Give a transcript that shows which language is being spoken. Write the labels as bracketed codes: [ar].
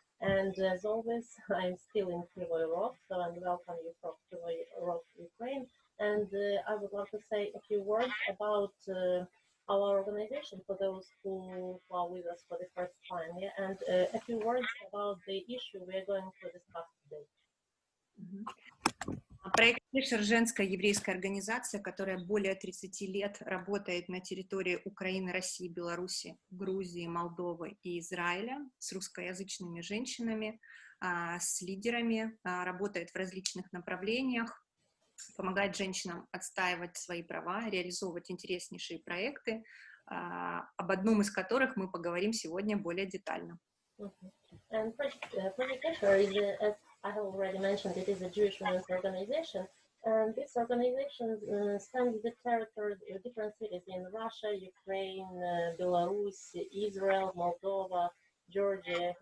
[en] And as always, I'm still in Krivoy Rog, so I welcome you from Krivoy Rog, Ukraine. And I would love to say a few words about our organization for those who are with us for the first time, yeah? And a few words about the issue we are going to discuss today. [ru] Проект Кешер — женская еврейская организация, которая более 30 лет работает на территории Украины, России, Беларуси, Грузии, Молдовы и Израиля с русскоязычными женщинами, с лидерами, работает в различных направлениях, помогает женщинам отстаивать свои права, реализовывать интереснейшие проекты, об одном из которых мы поговорим сегодня более детально. [en] And Project Keshar is, as I have already mentioned, it is a Jewish women's organization, and this organization spans the territory of different cities in Russia, Ukraine, Belarus, Israel, Moldova, Georgia.